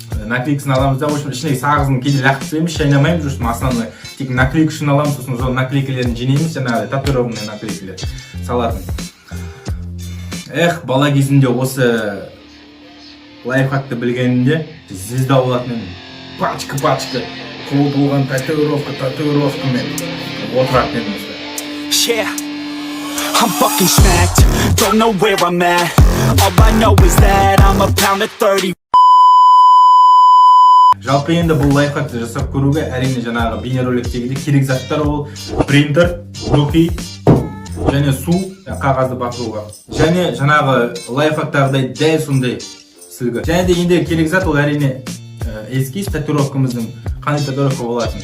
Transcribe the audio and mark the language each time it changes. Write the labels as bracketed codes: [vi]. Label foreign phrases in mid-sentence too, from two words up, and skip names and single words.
[kk] Наклейкасын аламыз да, [ru] в общем, [kk] ішіндегі сағызын кейде лақтырып тастаймыз, шайнамаймыз, [ru] просто основной [kk] тек наклейка үшін аламыз, сосын сол наклейкалерін жинаймыз, жаңағыдай татуированный наклейкалер салатын. Эх, бала кезімде осы лайфхакты білгенімде звезда болатын едім. Пачка, қол болған татуировкамен отыратын едім. [en] Yeah, I'm fucking smacked, don't know where I'm at. All I know is that I'm a pound of 30. [kk] Жалпы енді бұл лайфхакты жасап көруге әрине жаңағы бейнероликтегідей керек заттар ол принтер, духи және су, қағазды батыруға. Және жаңағы лайфхактағыдай дәл сондай сілгі. Және де енді керек зат ол әрине эскиз татуировкамыздың қандай татуировка болатын.